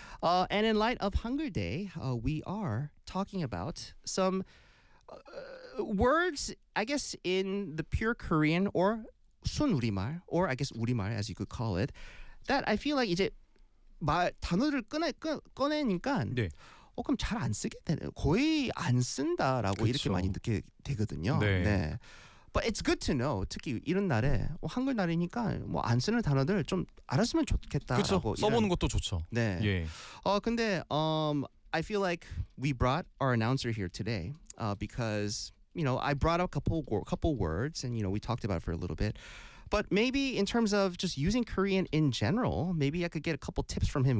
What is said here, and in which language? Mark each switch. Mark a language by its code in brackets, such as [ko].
[en] And in light of Hunger Day, we are talking about some words, I guess, in the pure Korean or 순우리말, or I guess 우리말, as you could call it, that I feel like [ko] 이제 말 단어를 꺼내니까 네. 그럼 잘 안 쓰게 되네. 거의 안 쓴다라고 그쵸. 이렇게 많이 듣게 되거든요. 네. 네. [en] But it's good to know. [ko] 특히 이런 날에 한글 날이니까 뭐 안 쓰는 단어들 좀 알았으면 좋겠다라고. 그쵸. 써보는 것도 좋죠. 네. 예. 근데 [en] I feel like we brought our announcer here today because you know I brought up a couple words and you know we talked about it for a little bit. But maybe in terms of just using Korean in general, maybe I could get a couple tips from him.